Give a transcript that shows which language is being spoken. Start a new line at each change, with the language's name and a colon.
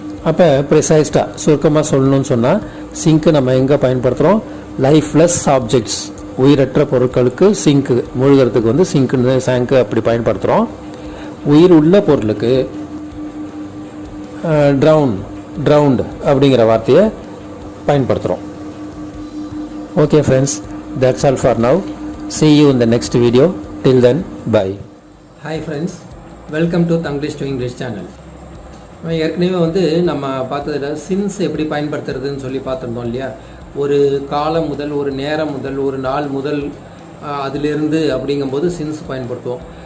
Tamil: அப்போ ப்ரிசைஸ்டாக சுருக்கமாக சொல்லணும்னு சொன்னால் சிங்க்கு நம்ம எங்கே பயன்படுத்துகிறோம்? லைஃப்லெஸ் ஆப்ஜெக்ட்ஸ், உயிரற்ற பொருட்களுக்கு சிங்க்கு மூழ்கிறதுக்கு வந்து சிங்க்குன்னு sank அப்படி பயன்படுத்துகிறோம். உயிர் உள்ள பொருளுக்கு ட்ரவுண்ட் அப்படிங்கிற வார்த்தையை பயன்படுத்துகிறோம்.
English: Okay friends, that's all for now. See you in the next video. Till then, bye.
Tamil: Hi friends,
English: Welcome to Tanglish to English channel.
Tamil: ஏற்கனவே வந்து நம்ம பார்த்ததில் சின்ஸ் எப்படி பயன்படுத்துறதுன்னு சொல்லி பார்த்துருந்தோம் இல்லையா? ஒரு காலம் முதல், ஒரு நேரம் முதல், ஒரு நாள் முதல், அதிலிருந்து அப்படிங்கும்போது சின்ஸ் பயன்படுத்துவோம்.